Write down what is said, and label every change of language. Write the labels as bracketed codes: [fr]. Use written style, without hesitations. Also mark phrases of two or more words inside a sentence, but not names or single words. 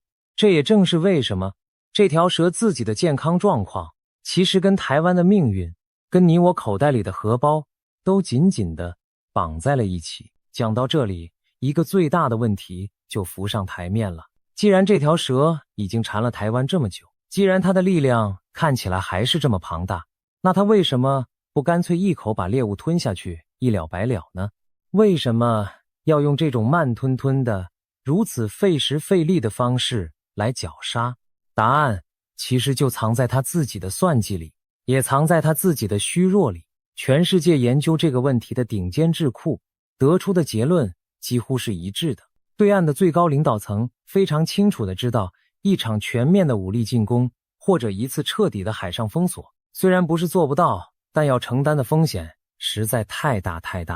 [zh] 這也正是為什麼這條蛇自己的健康狀況其實跟台灣的命運，跟你我口袋裡的荷包都緊緊地綁在了一起。講到這裡，一個最大的問題就浮上台面了。既然這條蛇已經纏了台灣這麼久，既然它的力量看起來還是這麼龐大，那它為什麼不乾脆一口把獵物吞下去，一了百了呢？為什麼要用這種慢吞吞的、如此費時費力的方式來絞殺？答案其實就藏在他自己的算計裡，也藏在他自己的虛弱裡。全世界研究這個問題的頂尖智庫得出的結論幾乎是一致的。對岸的最高領導層非常清楚地知道，一場全面的武力進攻或者一次徹底的海上封鎖，雖然不是做不到，但要承擔的風險實在太大太大了。